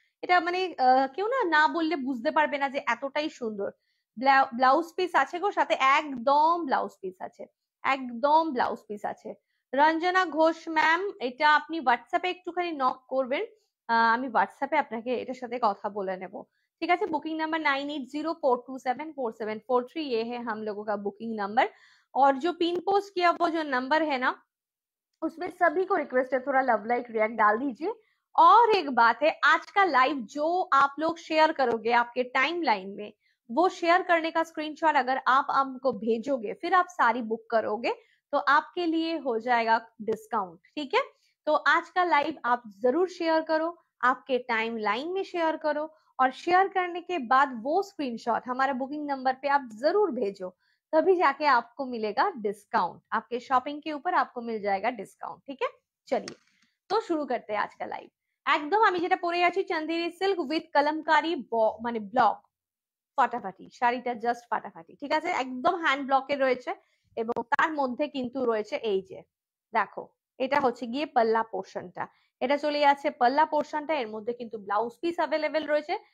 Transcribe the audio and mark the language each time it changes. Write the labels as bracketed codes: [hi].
[bn] এটা মানে কেউ না না বললে বুঝতে পারবে না যে এতটাই সুন্দর। ব্লাউজ পিস আছে গো সাথে, একদম ব্লাউজ পিস আছে, একদম ব্লাউজ পিস আছে। রঞ্জনা ঘোষ ম্যাম, এটা আপনি হোয়াটসঅ্যাপে একটুখানি নক করবেন, আমি হোয়াটসঅ্যাপে আপনাকে এটার সাথে কথা বলে নেব, [hi] ठीक है। बुकिंग नंबर 9804274743 ये है हम लोगों का बुकिंग नंबर। और जो पिन पोस्ट किया वो जो नंबर है ना उसमें सभी को रिक्वेस्ट है थोड़ा लव लाइक रिएक्ट डाल दीजिए। और एक बात है, आज का लाइव जो आप लोग शेयर करोगे आपके टाइम लाइन में, वो शेयर करने का स्क्रीनशॉट अगर आप हमको भेजोगे फिर आप सारी बुक करोगे तो आपके लिए हो जाएगा डिस्काउंट, ठीक है। तो आज का लाइव आप जरूर शेयर करो, आपके टाइम लाइन में शेयर करो, और शेयर करने के बाद वो स्क्रीनशॉट हमारा बुकिंग नंबर पे आप जरूर भेजो, तभी जाके आपको मिलेगा डिस्काउंट, आपके शॉपिंग के ऊपर आपको मिल जाएगा डिस्काउंट, ठीक है। चलिए तो शुरू करते हैं आज का लाइव। [bn] একদম আমি যেটা পরে আছি চন্দেরি সিল্ক উইথ কলমকারি মানে ব্লক, ফাটাফাটি শাড়িটা, জাস্ট ফাটাফাটি, ঠিক আছে, একদম হ্যান্ড ব্লকে রয়েছে। এবং তার মধ্যে কিন্তু রয়েছে এই যে দেখো, এটা হচ্ছে গিয়ে পাল্লা পোর্শনটা, এটা চলে যাচ্ছে পাল্লা পোর্শনটা, এর মধ্যে কিন্তু ব্লাউজ পিস অ্যাভেলেবেল রয়েছে।